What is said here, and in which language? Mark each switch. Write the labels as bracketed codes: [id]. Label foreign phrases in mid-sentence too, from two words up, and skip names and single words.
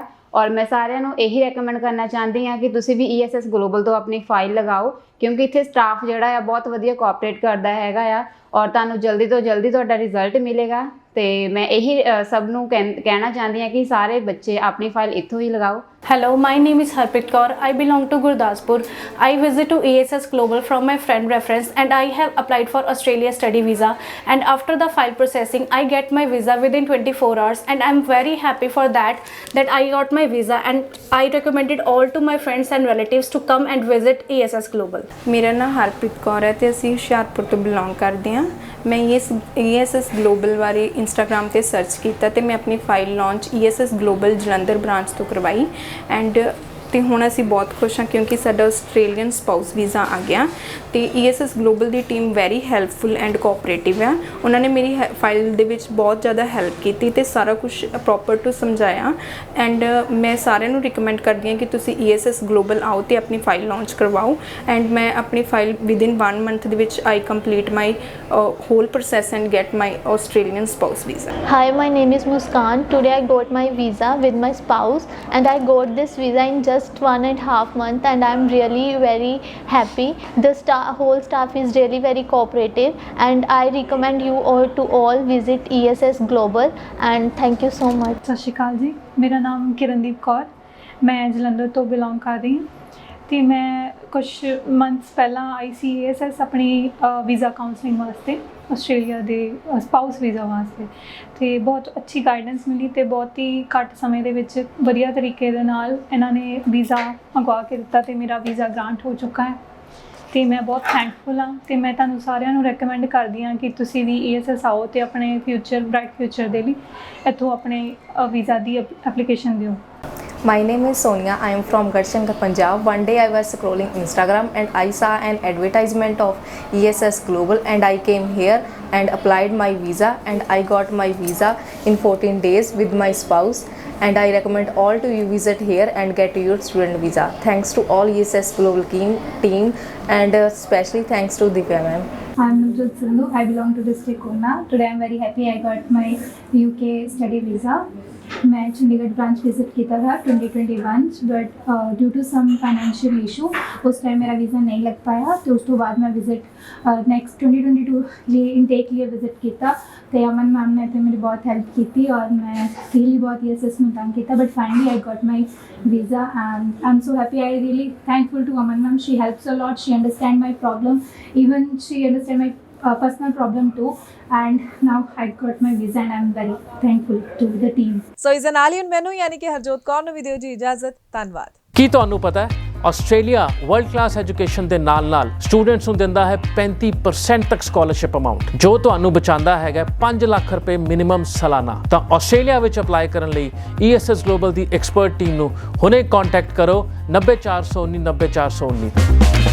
[pa] ਔਰ ਮੈਂ ਸਾਰਿਆਂ ਨੂੰ ਇਹੀ ਰეკਮੈਂਡ ਕਰਨਾ ਚਾਹੁੰਦੀ ਹਾਂ ਕਿ ਤੁਸੀਂ ਵੀ ESS ਗਲੋਬਲ ਤੋਂ ਆਪਣੀ ਫਾਈਲ ਲਗਾਓ, ਕਿਉਂਕਿ ਇੱਥੇ ਸਟਾਫ ਜਿਹੜਾ ਆ ਬਹੁਤ ਵਧੀਆ ਕੋਆਪਰੇਟ ਕਰਦਾ ਹੈਗਾ ਆ ਔਰ ਤੁਹਾਨੂੰ ਜਲਦੀ ਤੋਂ ਜਲਦੀ ਤੁਹਾਡਾ ਰਿਜ਼ਲਟ ਮਿਲੇਗਾ। ਤੇ ਮੈਂ ਇਹੀ ਸਭ ਨੂੰ ਕਹਿਣਾ ਚਾਹੁੰਦੀ ਹਾਂ ਕਿ ਸਾਰੇ ਬੱਚੇ ਆਪਣੀ ਫਾਈਲ ਇੱਥੋਂ ਹੀ ਲਗਾਓ। [en] Hello, my name is Harpreet Kaur. I belong to Gurdaspur. I visit to ESS Global from my friend reference and I have applied for Australia study visa, and after the file processing I get my visa within 24 hours and I'm very happy for that I got my visa and I recommended all to my friends and relatives to come and visit ESS Global. [pa] ਮੇਰਾ ਨਾਮ ਹਰਪ੍ਰੀਤ ਕੌਰ ਹੈ ਤੇ ਅਸੀਂ ਹੁਸ਼ਿਆਰਪੁਰ ਤੋਂ ਬਿਲੋਂਗ ਕਰਦੇ ਹਾਂ। ਮੈਂ ESS ਗਲੋਬਲ ਬਾਰੇ ਇੰਸਟਾਗ੍ਰਾਮ ਤੇ ਸਰਚ ਕੀਤਾ ਤੇ ਮੈਂ ਆਪਣੀ [en] file launch [pa] ESS ਗਲੋਬਲ ਜਲੰਧਰ ਬ੍ਰਾਂਚ ਤੋਂ ਕਰਵਾਈ ਐਂਡ ਤੇ ਹੁਣ ਅਸੀਂ ਬਹੁਤ ਖੁਸ਼ ਹਾਂ ਕਿਉਂਕਿ ਸਾਡਾ [en] Australian spouse visa [pa] ਆ ਗਿਆ। ਤੇ ESS ਗਲੋਬਲ ਦੀ ਟੀਮ [en] very helpful and cooperative [pa] ਆ। ਉਹਨਾਂ ਨੇ ਮੇਰੀ ਫਾਈਲ ਦੇ ਵਿੱਚ ਬਹੁਤ ਜ਼ਿਆਦਾ ਹੈਲਪ ਕੀਤੀ ਤੇ ਸਾਰਾ ਕੁਝ [en] proper to [pa] ਸਮਝਾਇਆ ਐਂਡ ਮੈਂ ਸਾਰਿਆਂ ਨੂੰ ਰਿਕਮੈਂਡ ਕਰਦੀ ਹਾਂ ਕਿ ਤੁਸੀਂ ESS ਗਲੋਬਲ ਆਓ ਤੇ ਆਪਣੀ [en] file launch [pa] ਕਰਵਾਓ। [en] ਐਂਡ [pa] ਮੈਂ ਆਪਣੀ ਫਾਈਲ [en] within 1 month [pa] ਦੇ ਵਿੱਚ [en] I complete my whole process and get my Australian spouse visa. Hi, my name is Muskan. Today I got my visa with my spouse and I got this visa in just 1.5 months and I'm really very happy. The whole staff is really very cooperative and I recommend you all to all visit ESS Global and thank you so much. [pa] ਸਤਿ ਸ਼੍ਰੀ ਅਕਾਲ ਜੀ, ਮੇਰਾ ਨਾਮ ਕਿਰਨਦੀਪ ਕੌਰ, ਮੈਂ ਜਲੰਧਰ ਤੋਂ ਬਿਲੋਂਗ ਕਰ ਰਹੀ ਹਾਂ ਤੇ ਮੈਂ ਕੁਝ ਮੰਥਸ ਪਹਿਲਾਂ ਆਈ ਸੀ ESS ਆਪਣੀ [en] visa counselling [pa] ਵਾਸਤੇ, ਆਸਟ੍ਰੇਲੀਆ ਦੇ [en] spouse visa [pa] ਵਾਸਤੇ, ਤੇ ਬਹੁਤ ਅੱਛੀ ਗਾਈਡੈਂਸ ਮਿਲੀ ਤੇ ਬਹੁਤ ਹੀ ਘੱਟ ਸਮੇਂ ਦੇ ਵਿੱਚ ਵਧੀਆ ਤਰੀਕੇ ਦੇ ਨਾਲ ਇਹਨਾਂ ਨੇ ਵੀਜ਼ਾ ਮੰਗਵਾ ਕੇ ਦਿੱਤਾ ਤੇ ਮੇਰਾ [en] visa grant [pa] ਹੋ ਚੁੱਕਾ ਹੈ ਤੇ ਮੈਂ ਬਹੁਤ ਥੈਂਕਫੁਲ ਹਾਂ। ਤੇ ਮੈਂ ਤੁਹਾਨੂੰ ਸਾਰਿਆਂ ਨੂੰ ਰეკਮੈਂਡ ਕਰਦੀ ਹਾਂ ਕਿ ਤੁਸੀਂ ਵੀ ESS ਆਓ ਤੇ ਆਪਣੇ [en] bright future [pa] ਦੇ ਲਈ ਇੱਥੋਂ ਆਪਣੇ ਵੀਜ਼ਾ ਦੀ ਐਪਲੀਕੇਸ਼ਨ ਦਿਓ। [en] My name is Sonia. I am from Garhshankar, Punjab. One day I was scrolling Instagram and I saw an advertisement of ESS Global and I came here and applied my visa and I got my visa in 14 days with my spouse and I recommend all to you visit here and get your student visa. Thanks to all ESS Global team and especially thanks to Divya ma'am. I'm Navjot Sindhu. I belong to district Una. Today I'm very happy I got my UK study visa [hi] मैं चंडीगढ़ ब्रांच विजिट किया था [en] 2021 but due to some financial issue [hi] उस टाइम मेरा वीज़ा नहीं लग पाया तो उस तो बाद मैं विजिट नैक्सट 2022 लिए इनटेक लिए विजिट किया तो अमन मैम ने तो मेरी बहुत हेल्प की थी और मैं रियली बहुत ESS में काम किया [en] but finally I got my visa and I am so happy I really thankful to Aman ma'am she helps a lot she understand my problem even she understand my personal problem too and now I got my visa and I'm very thankful to the team. [pa] ਸੋ ਇਸ ਦੇ ਨਾਲ ਹੀ ਹੁਣ ਮੈਨੂੰ ਯਾਨੀ ਕਿ ਹਰਜੋਤ ਕੌਰ ਨੂੰ ਵੀ ਦਿਓ ਜੀ ਇਜਾਜ਼ਤ। ਧੰਨਵਾਦ। ਕੀ ਤੁਹਾਨੂੰ ਪਤਾ ਹੈ ਆਸਟ੍ਰੇਲੀਆ [en] world class education [pa] ਦੇ ਨਾਲ-ਨਾਲ ਸਟੂਡੈਂਟਸ ਨੂੰ ਦਿੰਦਾ ਹੈ 35% ਤੱਕ [en] scholarship amount [pa] ਜੋ ਤੁਹਾਨੂੰ ਬਚਾਉਂਦਾ ਹੈਗਾ 5 ਲੱਖ ਰੁਪਏ ਮਿਨੀਮਮ ਸਾਲਾਨਾ। ਤਾਂ ਆਸਟ੍ਰੇਲੀਆ ਵਿੱਚ ਅਪਲਾਈ ਕਰਨ ਲਈ ESS ਗਲੋਬਲ ਦੀ [en] expert team [pa] ਨੂੰ ਹੁਣੇ ਕੰਟੈਕਟ ਕਰੋ 90419 90419